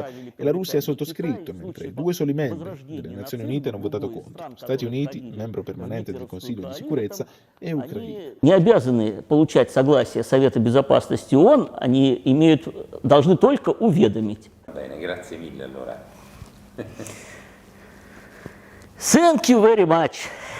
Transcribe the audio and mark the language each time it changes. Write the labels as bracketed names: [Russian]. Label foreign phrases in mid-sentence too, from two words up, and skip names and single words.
[Italian] E la Russia ha sottoscritto, mentre 2 soli membri delle Nazioni Unite hanno votato contro: Stati Uniti, membro permanente del Consiglio di Sicurezza, e Ucraina. [Russian] Не обязаны получать согласие Совета Безопасности ООН, они должны только уведомить. [Italian] Bene, grazie mille allora. [English] Thank you very much.